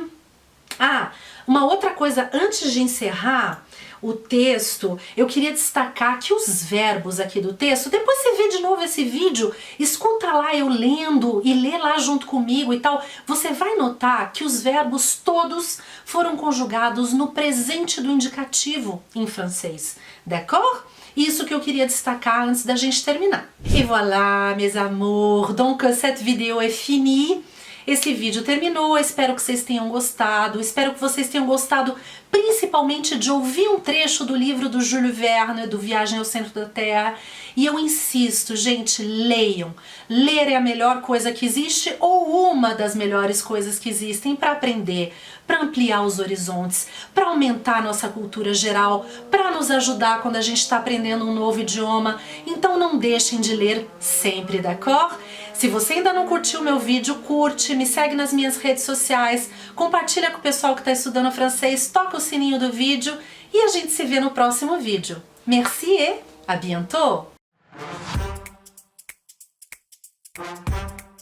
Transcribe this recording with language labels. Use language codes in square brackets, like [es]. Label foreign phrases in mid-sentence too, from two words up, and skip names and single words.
[pt] Ah, uma outra coisa, antes de encerrar o texto, eu queria destacar que os verbos aqui do texto, depois você vê de novo esse vídeo, escuta lá eu lendo e lê lá junto comigo e tal, você vai notar que os verbos todos foram conjugados no presente do indicativo em francês, d'accord? Isso que eu queria destacar antes da gente terminar. [fr] Et voilà, mes amours, donc cette vidéo est finie. [pt] Esse vídeo terminou, espero que vocês tenham gostado, espero que vocês tenham gostado principalmente de ouvir um trecho do livro do Jules Verne, do Viagem ao Centro da Terra, e eu insisto, gente, leiam. Ler é a melhor coisa que existe ou uma das melhores coisas que existem para aprender, para ampliar os horizontes, para aumentar a nossa cultura geral, para nos ajudar quando a gente está aprendendo um novo idioma. Então não deixem de ler sempre, d'accord? Se você ainda não curtiu o meu vídeo, curte, me segue nas minhas redes sociais, compartilha com o pessoal que está estudando francês, toca o sininho do vídeo e a gente se vê no próximo vídeo. [fr] Merci et à bientôt!